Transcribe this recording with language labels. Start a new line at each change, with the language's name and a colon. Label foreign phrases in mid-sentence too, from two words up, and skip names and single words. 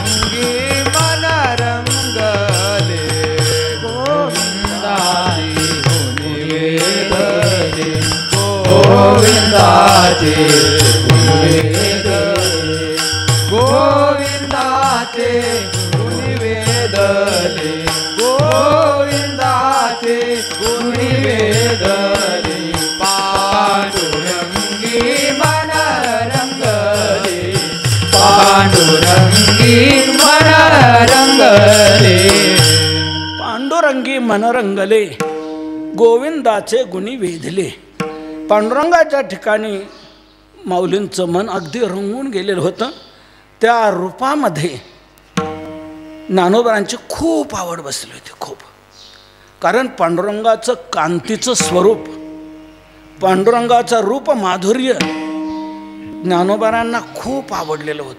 Marathi: मन रंगले गोविंदाची गुणी वेदले गोविंदाचे गुणी वेदले गोविंदाचे गुणी वेदले गोविंदाचे गुणी वेदले पांडुरंगी मन रंगले पांडुरंगी मन रंगले पांडुरंगी मनरंगले गोविंदाचे गुणी वेधले. पांडुरंगाच्या ठिकाणी माऊलींचं मन अगदी रंगून गेलेलं होतं. त्या रूपामध्ये ज्ञानोबांची खूप आवड बसली होती, खूप. कारण पांडुरंगाचं कांतीचं स्वरूप, पांडुरंगाचं रूप माधुर्य ज्ञानोबांना खूप आवडलेलं होतं.